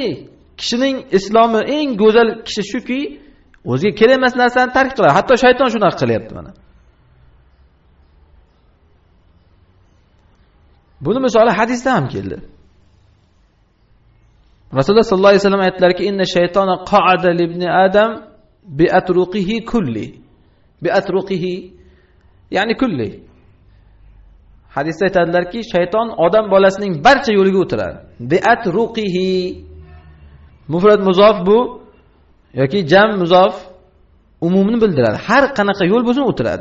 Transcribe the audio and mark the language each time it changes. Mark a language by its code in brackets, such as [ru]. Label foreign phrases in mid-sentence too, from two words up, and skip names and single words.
[uz] Kishining islomi eng go'zal kishi shuki, o'ziga kerak emas narsani tark qiladi. Hatto shayton shunaqa qilyapti mana. Buni misoli hadisda ham keldi. Rasululloh sollallohu alayhi vasallam aytdilarki, [ar] "إن الشيطان قعد لابن آدم بأطرقه كلها." بأطرقه, ya'ni kulli. [uz] Hadisda aytadilarki, shayton odam bolasining barcha yo'liga o'tiradi. [ar] بأطرقه. [uz] Mufrad muzof bu yoki jam muzof umumni bildiradi. Har qanaqa yo'l bo'lsin o'tiradi.